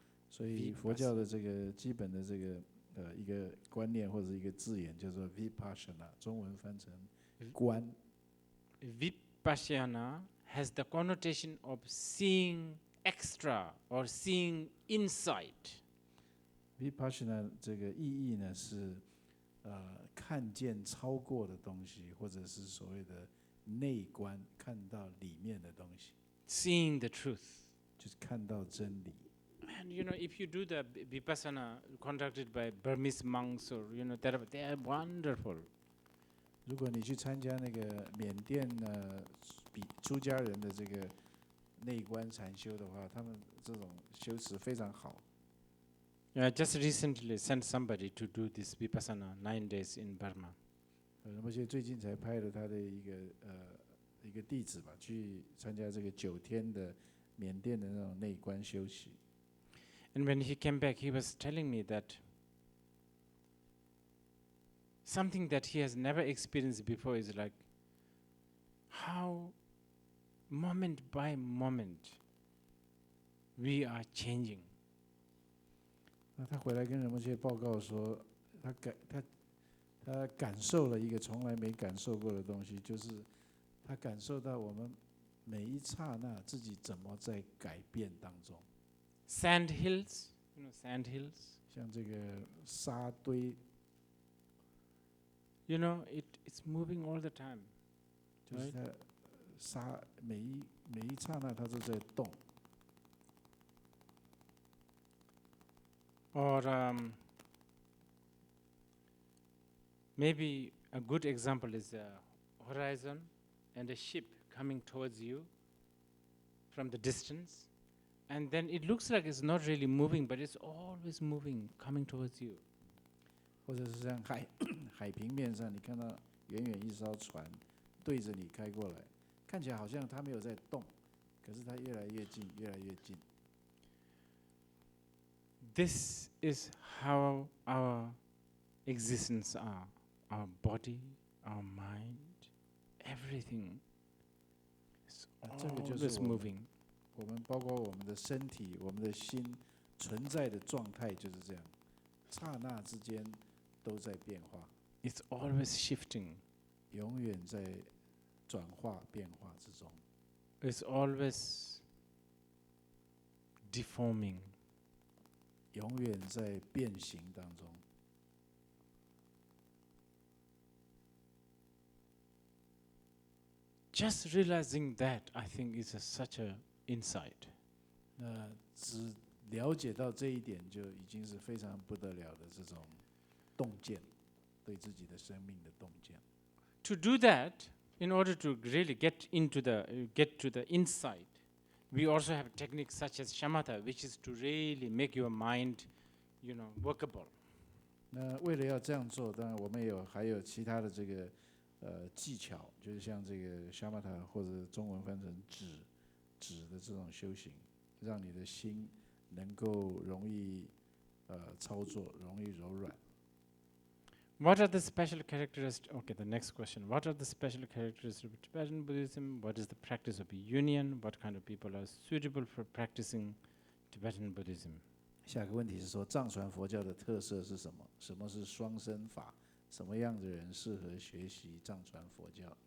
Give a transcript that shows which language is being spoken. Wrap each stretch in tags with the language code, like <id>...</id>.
<zh>所以佛教的这个基本的这个一个观念或者一个字眼叫做 vipassana， 中文翻成观。</zh> <en>Vipassana has the connotation of seeing extra or seeing insight.</en> <zh>vipassana 这个意义呢是看见超过的东西，或者是所谓的内观，看到里面的东西，</zh> <en>Seeing the truth.</en> <zh>就是看到真理。</zh> <en>And if you do the vipassana conducted by Burmese monks or they are wonderful.</en> <zh>如果你去参加那个缅甸出家人的这个内观禅修的话，他们这种修持非常好。</zh> <en>I just recently sent somebody to do this vipassana 9 days in Burma.</en> <zh>仁波切最近才派了他的一个弟子吧，去参加这个9天的缅甸的那种内观修习。</zh> <en>And when he came back, he was telling me that something that he has never experienced before is like how moment by moment we are changing.</en> <zh>那他回来跟仁波切报告说，他感受了一个从来没感受过的东西，就是他感受到我们每一刹那自己怎么在改变当中。</zh> <en>Sand hills, sand hills.</en> <zh>像这个沙堆，</zh> <en>It's moving all the time.</en> <zh>就是它沙每一刹那它都在动。</zh> <en>Or maybe a good example is a horizon and a ship coming towards you from the distance, and then it looks like it's not really moving, but it's always moving, coming towards you.</en> <zh>或者是像海平面上，你看到远远一艘船对着你开过来，看起来好像它没有在动，可是它越来越近，越来越近。</zh> <en>This is how our existence are. Our body, our mind, everything is</en> <zh>这个就是</zh> <en>always moving.</en> <zh>我们包括我们的身体、我们的心存在的状态就是这样，刹那之间都在变化，</zh> <en>It's always shifting.</en> <zh>永远在转化变化之中，</zh> <en>It's always deforming.</en> <zh>永远在变形当中。</zh> <en>Just realizing that, I think, is such an insight.</en> <zh>那只了解到这一点，就已经是非常不得了的这种洞见，对自己的生命的洞见。</zh> <en>To do that, in order to really get to the insight, we also have techniques such as shamatha, which is to really make your mind, workable.</en> <zh>那为了要这样做，当然我们还有其他的这个技巧，就是像这个 shamatha 或者中文翻成止的这种修行，让你的心能够容易操作，容易柔软。</zh> <en>What are the special characteristics? Okay, the next question. What are the special characteristics of Tibetan Buddhism? What is the practice of union? What kind of people are suitable for practicing Tibetan Buddhism?</en> <zh>下个问题是说，藏传佛教的特色是什么？什么是双生法？什么样的人适合学习藏传佛教？</zh>